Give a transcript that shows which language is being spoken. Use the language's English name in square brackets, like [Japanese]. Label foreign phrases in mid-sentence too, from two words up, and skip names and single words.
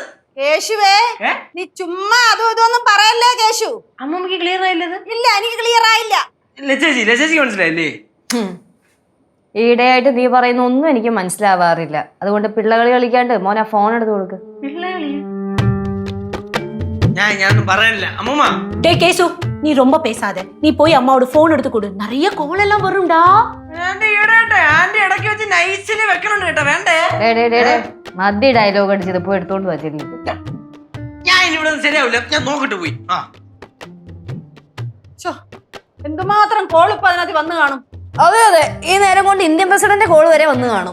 [Malayalam] കേശുവേ, നീ ചുമ്മാ അതും ഇതൊന്നും പറയല്ലേ കേശു. അമ്മൂമ്മക്ക് ക്ലിയർ ആയില്ലത്? ഇല്ല, എനിക്ക് ക്ലിയർ ആയില്ല. ലച്ചേച്ചിക്ക് മനസ്സിലായില്ലേ? ഈയിടെയായിട്ട് നീ പറയുന്ന ഒന്നും എനിക്ക് മനസ്സിലാവാറില്ല. അതുകൊണ്ട് പിള്ളകളി കളിക്കാണ്ട് മോനെ ഫോൺ എടുത്ത് കൊടുക്ക്. ഞാനൊന്നും പറയാനില്ല അമ്മൂമ്മ. [Tamil] டே கேசு, நீ ரொம்ப பேசாத. நீ போய் அம்மாவோட போன் எடுத்து கொடு. நிறைய கால் எல்லாம் வரும்டா. [Malayalam] ആന്റി ഇടട്ടെ, ആന്റി ഇടയ്ക്ക് വെച്ച് നൈസില് വെക്കണുണ്ട് കേട്ടോ. വേണ്ടേ? മതി ഡയലോഗ് അടിച്ചത് പോയി എടുത്തോണ്ട് വച്ചില്ല. ഞാൻ ഇവിടെ ശരിയാവില്ല, ഞാൻ നോക്കിട്ട് പോയി. ഛോ, എന്തുമാത്രം കോൾ ഇപ്പൊ അതിനകത്ത് വന്നു കാണും. അതെ അതെ, ഈ നേരം കൊണ്ട് [English] Indian President [Malayalam] കോള് വരെ വന്ന് കാണും.